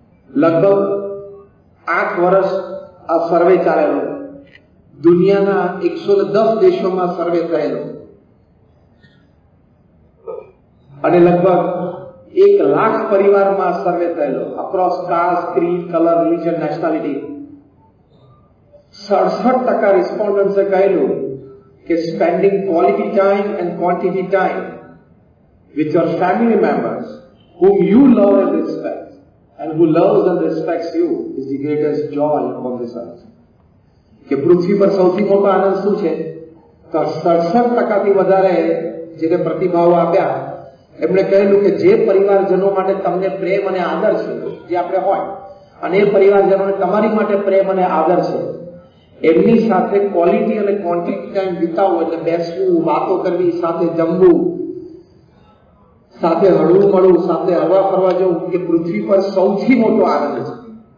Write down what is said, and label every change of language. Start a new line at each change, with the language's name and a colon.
Gujarati: લગભગ 8 વર્ષ આ સર્વે ચાલેલો. દુનિયાના 110 દેશોમાં સર્વે થયેલો અને લગભગ 1 લાખ પરિવારમાં સર્વે થયેલો, across cast, creed, colour, religion, nationality. 67% રિસ્પોન્ડન્ટ્સે કહેલું કે
English: Spending quality time and quantity time with your family members whom you love and respect and who loves and respects you is the greatest joy upon this earth.
Gujarati: કે પૃથ્વી પર સૌથી મોટો આનંદ શું છે? તો 67% વધારે જેને પ્રતિભાવો આપ્યા એમણે કહેલું કે જે પરિવારજનો માટે તમને પ્રેમ અને આદર છે, જે આપણે હોય, અને એ પરિવારજનોને તમારી માટે પ્રેમ અને આદર છે, એમની સાથે ક્વોલિટી અને ક્વોન્ટિટી ટાઈમ વિતાવવો, એટલે બેસવું, વાતો કરવી, સાથે જમવું, સાથે હળવું મળવું, સાથે હરવા ફરવા જવું, એ પૃથ્વી પર સૌથી મોટો આનંદ છે.